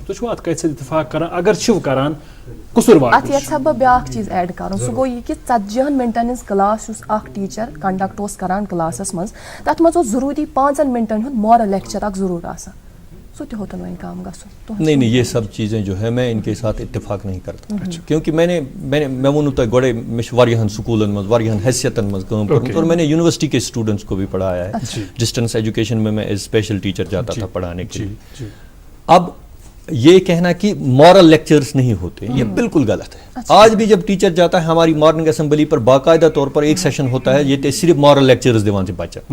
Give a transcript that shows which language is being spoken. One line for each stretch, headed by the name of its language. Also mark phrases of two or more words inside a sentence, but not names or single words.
Kashmiri: تُہۍ چھِوٕ اتھ کتھِ سۭتۍ اتفاق کران اگر چھِو کران قصوٗروار اتھ یژھا بہٕ بیاکھ چیٖز ایڈ کرُن سُہ گوٚو یہِ کہِ 40 منٹن ہٕنٛز کلاس یُس اکھ ٹیٖچر کنڈکٹ اوس کران کلاسس منٛز تتھ منٛز اوس ضروٗری 5 منٹن ہُنٛد
English: moral lecture
Kashmiri: اکھ ضروٗر آسان سُہ تہِ ہوتن وۄنۍ کم گژھُن.
Urdu: نہیں یہ سب چیزیں جو ہے میں ان کے ساتھ اتفاق نہیں کرتا کیونکہ
Kashmiri: میں ووٚنوُ تۄہہِ گۄڈے مےٚ چھُ واریاہن سکوٗلن منٛز واریاہن حیثیتن منٛز کٲم کٔرمٕژ
Urdu: اور میں نے یونیورسٹی کے اسٹوڈنٹس کو بھی پڑھایا ہے.
English: distance education
Urdu: میں
English: as special teacher
Urdu: جاتا تھا پڑھانے کے لیے. اب یہ کہنا کہ
English: moral lectures
Urdu: نہیں ہوتے یہ بالکل غلط ہے. آج بھی جب ٹیچر جاتا ہے ہماری
English: morning assembly
Urdu: پر باقاعدہ طور پر ایک سیشن ہوتا ہے یہ صرف
English: moral lectures
Urdu: دیوان سے بچہ.